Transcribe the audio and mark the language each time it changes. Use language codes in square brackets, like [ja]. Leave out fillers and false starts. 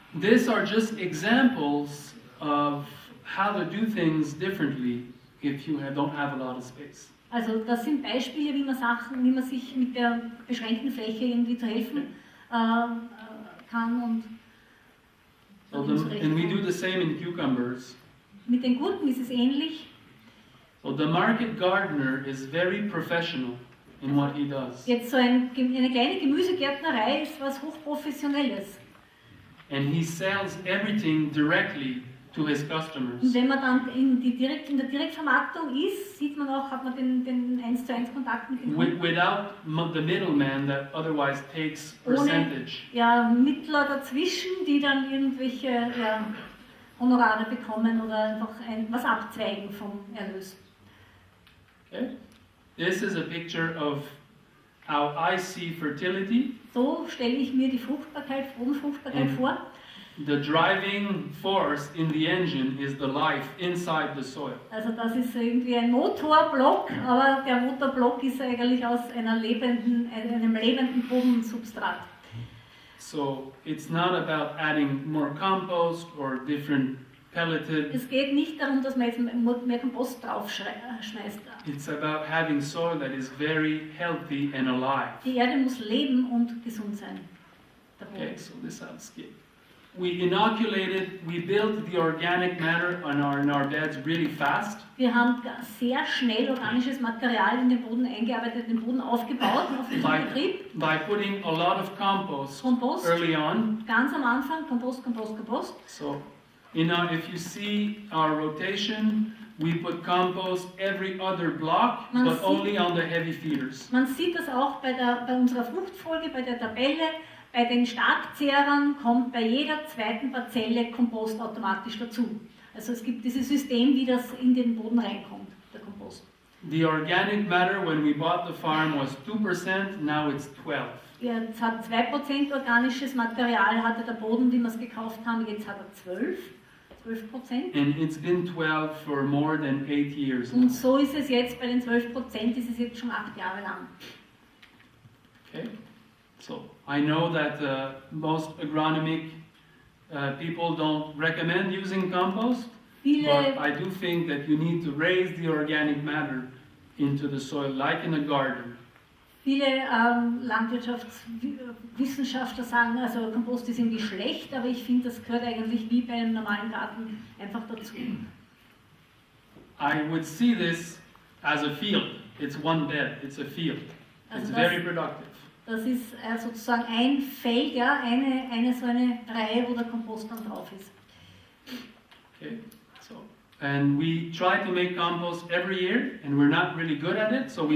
[en] These are just examples of how to do things differently if you don't have a lot of space. [de] Also das sind Beispiele, wie man sich mit der beschränkten Fläche irgendwie zu helfen kann und [en] And we do the same in cucumbers. [de] mit den Gurken ist es ähnlich. [en] So the market gardener is very professional in what he does. [de] Jetzt so eine kleine Gemüsegärtnerei ist was Hochprofessionelles. [en] And he sells everything directly to his [de] Und [en] customers. [de] wenn man dann in der Direktvermarktung ist, hat man den 1:1 Kontakt mit dem Kunden. [en] Without the middleman that otherwise takes [de] Ohne [en] percentage. [de] Mittler dazwischen, die dann irgendwelche Honorare bekommen oder einfach was abzweigen vom Erlös. [en] Okay? This is a picture of how I see fertility. [de] So stelle ich mir die Bodenfruchtbarkeit vor. [en] The driving force in the engine is the life inside the soil. [de] Also das ist irgendwie ein Motorblock, aber der Motorblock ist eigentlich aus einem lebenden Bodensubstrat. [en] So it's not about adding more compost or different pelleted. [de] Es geht nicht darum, dass man jetzt mehr Kompost drauf schmeißt. [en] It's about having soil that is very healthy and alive. [de] Die Erde muss leben und gesund sein. Der Boden. [en] Okay, so this I'll skip. We built the organic matter in our beds really fast. [de] Wir haben sehr schnell organisches Material in den Boden eingearbeitet, den Boden aufgebaut auf dem Betrieb. [en] By putting a lot of compost early on. [de] Ganz am Anfang, Kompost. [en] So, if you see our rotation, we put compost every other block, but only on the heavy feeders. [de] Man sieht das auch bei unserer Fruchtfolge, bei der Tabelle. Bei den Starkzehrern kommt bei jeder zweiten Parzelle Kompost automatisch dazu. Also es gibt dieses System, wie das in den Boden reinkommt, der Kompost. [en] The organic matter when we bought the farm was 2%, now it's 12%. [de] Jetzt hat 2% organisches Material, hatte der Boden, wie wir es gekauft haben, jetzt hat er 12%. [en] And it's been 12 for more than 8 years now. [de] Und so ist es jetzt, bei den 12% ist es jetzt schon 8 Jahre lang. [en] Okay. So I know that most agronomic people don't recommend using compost, but I do think that you need to raise the organic matter into the soil, like in a garden. [de] Viele Landwirtschaftswissenschaftler sagen, also Kompost ist irgendwie schlecht, aber ich finde, das gehört eigentlich wie bei einem normalen Garten einfach dazu. [en] I would see this as a field. It's one bed, it's a field. It's [de] Also [en] very productive. [de] das ist sozusagen ein Feld, ja, so eine Reihe, wo der Kompost dann drauf ist. [en] Okay, so. And we try to make compost every year, and we're not really good at it, so we